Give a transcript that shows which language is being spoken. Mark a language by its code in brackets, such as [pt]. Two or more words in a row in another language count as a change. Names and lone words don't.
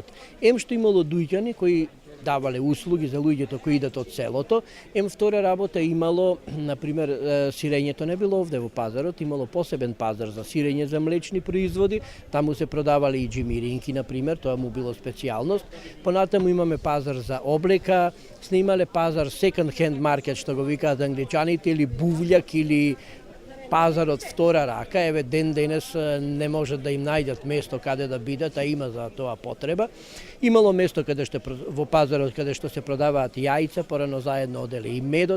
[mk] Ем што имало дуќани кои давале услуги за луѓето кои идат од селото. Втора работа имало, например, сирењето не било овде во пазарот, имало посебен пазар за сирење за млечни производи, таму се продавале и джимиринки, например, тоа му било специјалност. Понатаму имаме пазар за облека, снимале пазар [en] second hand market, [mk] што го викаат англичаните, или бувљак, или пазарот втора рака, еве ден денес не можат да им најдат место каде да бидат, а има за тоа потреба. Имало место каде што во пазарот каде што се продаваат јајца, порано заедно оделе и медот.